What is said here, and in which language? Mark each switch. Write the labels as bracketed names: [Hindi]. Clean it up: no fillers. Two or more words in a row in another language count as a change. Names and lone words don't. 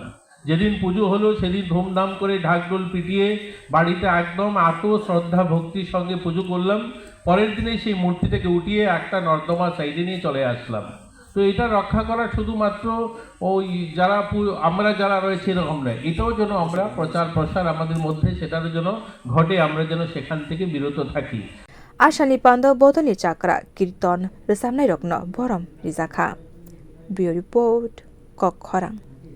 [Bangla] যেদিন পুজো হলো সেদিন ধুমধাম করে ঢাকঢোল পিটিয়ে বাড়িতে একদম এত শ্রদ্ধা ভক্তির সঙ্গে পুজো করলাম, পরের দিনে সেই মূর্তিটাকে উঠিয়ে একটা নর্দমা সাইডে নিয়ে চলে আসলাম। তো এটা রক্ষা করা শুধুমাত্র ওই যারা আমরা যারা রয়েছে এরকম নয়, এটাও যেন আমরা প্রচার প্রসার আমাদের মধ্যে সেটারও যেন ঘটে, আমরা যেন সেখান থেকে বিরত থাকি। [Kok Borok] आसानि पान्दो बौद्धनि चाक्रा कीर्तन रोजाबनाय रक्न बरम रिजाखा। बियो रिपोर्ट कक खरां।